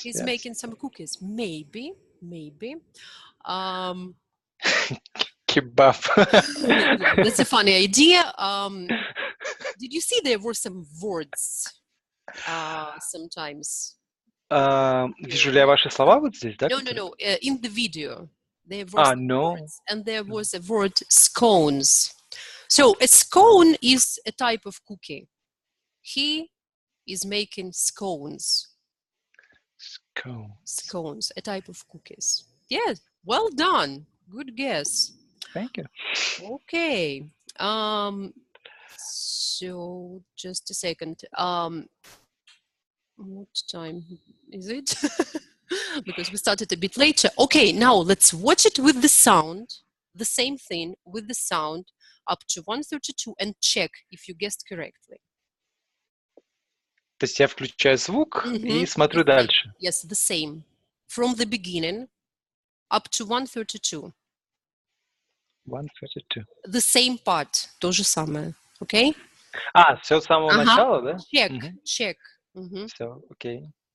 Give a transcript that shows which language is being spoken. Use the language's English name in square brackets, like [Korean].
[English] He's making some cookies. Maybe. Kebab. Yeah, that's a funny idea. Did you see there were some words sometimes? [Russian] Вижу ли я ваши слова вот здесь, да? [English] No. In the video, there were some words, and there was a word scones. So a scone is a type of cookie. He is making scones. Scones, a type of cookies. Yes, well done. Good guess. Thank you. Okay. So just a second. What time is it? Because we started a bit later. Okay, now let's watch it with the sound. The same thing with the sound up to 132 and check if you guessed correctly. [Russian] То есть я включаю звук и смотрю дальше. [English] Yes, the same. From the beginning up to 132. 132. The same part. [Russian] То же самое. [English] Okay? [Russian] Все с самого начала, да? [English] Check. [Russian] Все, окей.